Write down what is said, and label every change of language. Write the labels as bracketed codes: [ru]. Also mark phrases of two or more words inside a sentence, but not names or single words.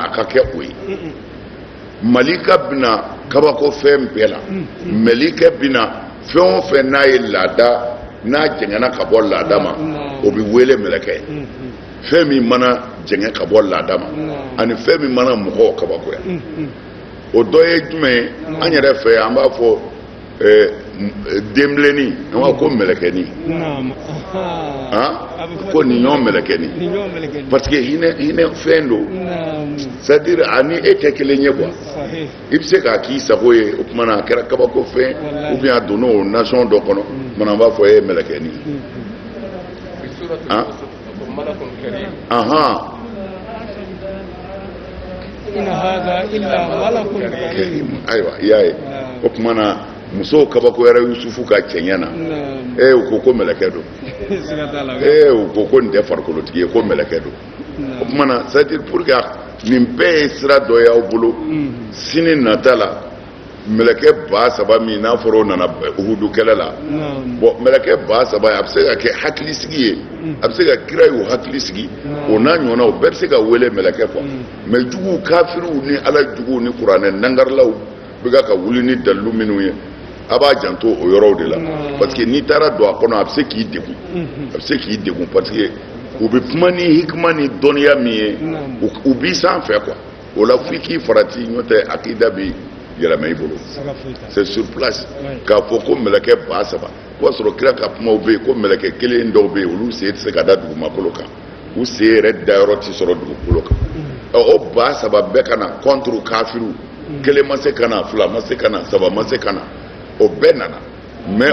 [bm] a ka kɛ o ye malika bɛna kabako fɛn bɛɛ la mɛlikɛ bɛna fɛn o fɛn n'a ye laada n'a jɛngɛna ka bɔ laada ma o bɛ wele mɛlɛkɛ fɛn min mana jɛngɛ ka bɔ laada ma ani fɛn min mana mɔgɔw kabakoya o dɔ ye jumɛn ye an yɛrɛ fɛ yan an b'a fɔ denbilenni an b'a ko mɛlɛkɛni ko nin ɲɔgɔn mɛlɛkɛni [fr] parce que [bm] hinɛ fɛn don [fr] c'est à dire [bm] ani e tɛ kelen ye quoi i bɛ se k'a k'i sago ye o tuma na a kɛra kabako fɛn [fr] ou bien [bm] a donna o nation dɔ kɔnɔ mana an b'a fɔ e ye mɛlɛkɛni ayiwa i y'a ye o tuma na musow kabakoyara Yusufu ka cɛɲɛ na u ko mɛlɛkɛ don u ko nin tɛ farikolotigi ye ko mɛlɛkɛ don o tuma na [fr] c'est à dire pour que [bm] nin bɛɛ ye sira dɔ y'aw bolo sini nata la mɛlɛkɛ 3,000 min n'a fɔra o nana Uhudu kɛlɛ la bon mɛlɛkɛ 3,000 a bɛ se ka kɛ hakilisigi ye a bɛ se ka kira y'o hakili sigi o n'a ɲɔgɔnna o bɛɛ bɛ se ka wele mɛlɛkɛ [fr] quoi mais [bm] juguw kafiriw ni Ala juguw ni kuranɛ nangarilaw bɛ ka wuli ni dalilu minnu ye a b'a janto o yɔrɔw de la [fr] parce que [bm] n'i taara don a kɔnɔ a bɛ se k'i degun [fr] parce que [bm] u bɛ kuma ni hikima ni dɔnniya min ye u b'i sanfɛ quoi o la f'i k'i farati n'o tɛ akida bɛ yɛlɛma i bolo [fr] c'est sur place [bm] k'a fɔ ko mɛlɛkɛ 3,000 o b'a sɔrɔ kira ka kumaw bɛ yen ko mɛlɛkɛ kelen dɔw bɛ yen olu sen tɛ se ka da dugumakolo kan u sen yɛrɛ dayɔrɔ tɛ sɔrɔ dugukolo kan o 3,000 bɛɛ ka na contre kafiru kelen ma se ka na 2 ma se ka na 3 ma se ka na o bɛɛ nana mais